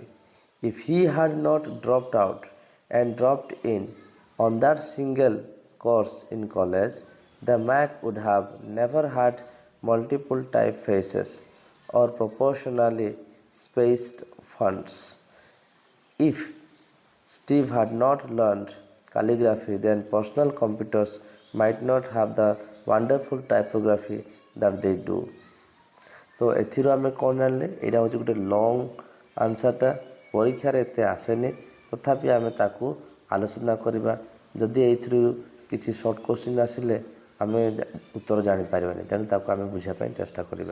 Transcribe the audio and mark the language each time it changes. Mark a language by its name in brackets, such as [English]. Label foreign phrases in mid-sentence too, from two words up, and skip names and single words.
[English] If he had not dropped out and dropped in on that single course in college, the Mac would have never had multiple typefaces or proportionally spaced fonts. If Steve had not learned calligraphy, then personal computers might not have the wonderful typography that they do. [Odia] ତ ଏଥିରୁ ଆମେ କଣ ଜାଣିଲେ, ଏଇଟା ହେଉଛି ଗୋଟେ [English] long answerta [Odia] ପରୀକ୍ଷାରେ ଏତେ ଆସେନି, ତଥାପି ଆମେ ତାକୁ ଆଲୋଚନା କରିବା। ଯଦି ଏଥିରୁ କିଛି [English] short question [Odia] ଆସିଲେ ଆମେ ଉତ୍ତର ଜାଣି ପାରିବାନି, ତେଣୁ ତାକୁ ଆମେ ବୁଝିବା ପାଇଁ ଚେଷ୍ଟା କରିବା।